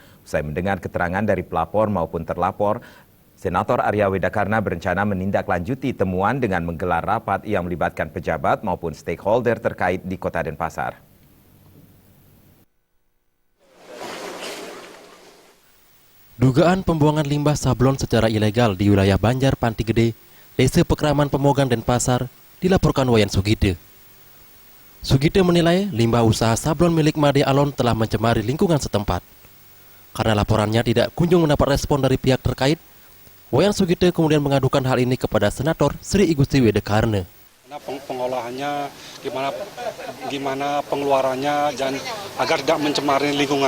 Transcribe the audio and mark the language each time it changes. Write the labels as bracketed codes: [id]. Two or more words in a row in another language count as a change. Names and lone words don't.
[id] Usai mendengar keterangan dari pelapor maupun terlapor, Senator Arya Wedakarna berencana menindaklanjuti temuan dengan menggelar rapat yang melibatkan pejabat maupun stakeholder terkait di Kota Denpasar. Dugaan pembuangan limbah sablon secara ilegal di wilayah Banjar Panti Gede, Desa Pekraman Pemogan Denpasar, dilaporkan Wayan Sugite. Sugite menilai limbah usaha sablon milik Made Alon telah mencemari lingkungan setempat. Karena laporannya tidak kunjung mendapat respon dari pihak terkait, Wayan Sugite kemudian mengadukan hal ini kepada Senator Sri Igusti Wedakarna. Pengolahannya, gimana pengeluarannya, agar tidak mencemari lingkungan.